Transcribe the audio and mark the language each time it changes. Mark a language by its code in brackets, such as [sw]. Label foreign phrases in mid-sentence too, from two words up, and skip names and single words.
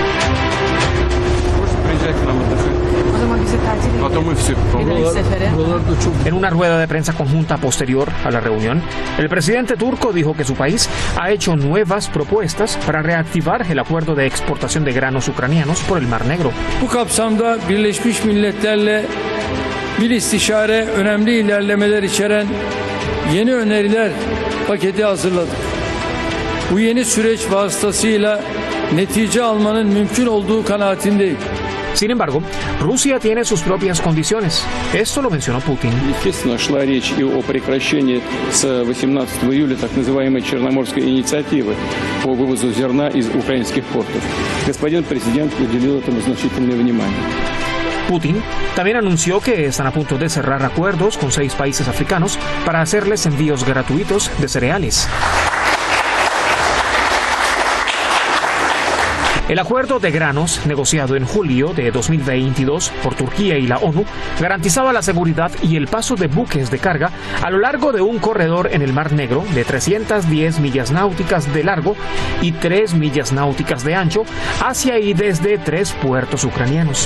[es] En una rueda de prensa conjunta posterior a la reunión, el presidente turco dijo que su país ha hecho nuevas propuestas para reactivar el acuerdo de exportación de granos ucranianos por el Mar Negro. [tr] Bu kapsamda Birleşmiş Milletler'le bir istişare önemli ilerlemeler içeren yeni öneriler paketi hazırladık. Bu yeni süreç vasıtasıyla netice almanın mümkün olduğu kanaatindeyim. [es] Sin embargo, Rusia tiene sus propias condiciones. Esto lo mencionó Putin. [ru] Естественно, шла речь и о прекращении с 18 июля так называемой Черноморской инициативы по вывозу зерна из украинских портов. Господин президент уделил этому значительное внимание. [es] Putin también anunció que están a punto de cerrar acuerdos con 6 países africanos para hacerles envíos gratuitos de cereales. El acuerdo de granos, negociado en julio de 2022 por Turquía y la ONU, garantizaba la seguridad y el paso de buques de carga a lo largo de un corredor en el Mar Negro de 310 millas náuticas de largo y 3 millas náuticas de ancho hacia y desde 3 puertos ucranianos.